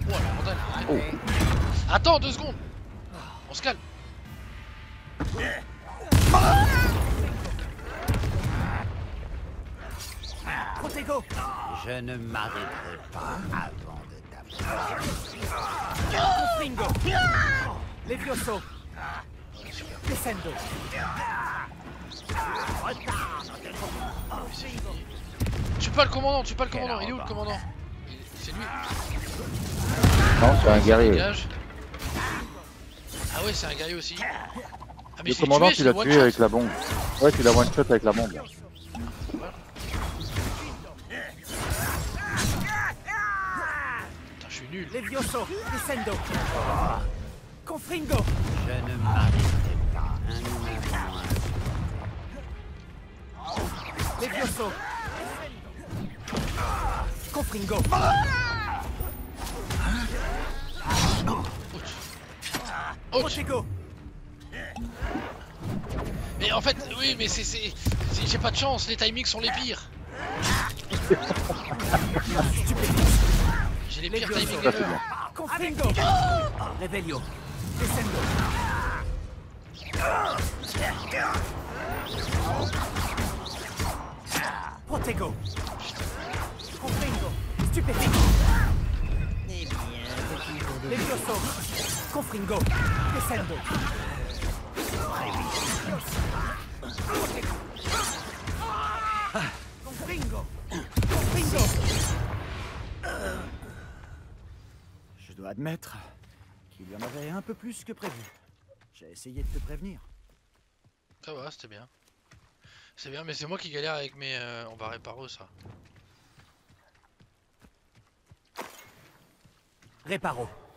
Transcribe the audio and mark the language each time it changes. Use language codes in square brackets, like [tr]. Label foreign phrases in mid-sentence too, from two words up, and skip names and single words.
[fr] Oh, le bordel, arrête. Attends 2 secondes. On se calme. Protego. Je ne m'arrêterai pas avant de t'apprendre. Confringo. Levioso. Descendo. Tue pas le commandant, tue pas le commandant. Il est où le commandant? C'est lui. Non, c'est un guerrier. Dégage. Ah ouais, c'est un guerrier aussi. Ah, mais Le commandant, tu l'as tué avec la bombe. Ouais, tu l'as [en] one shot [fr] avec la bombe. Putain, je suis nul. Levioso. Descendo. Confringo. Je ne m'arrêterai pas un moment. Levioso. Confringo. Protego. Mais en fait, oui, mais c'est j'ai pas de chance, les timings sont les pires. J'ai les pires timings ever. Confringo. Revelio. Descendo. Protego. Confringo. Stupéfiant. Eh bien, Levioso. Confringo. Descendo. Confringo. Confringo. Je dois admettre qu'il y en avait un peu plus que prévu. J'ai essayé de te prévenir. Ça va, c'était bien. C'est bien, mais c'est moi qui galère avec mes... on va réparer ça. Réparo.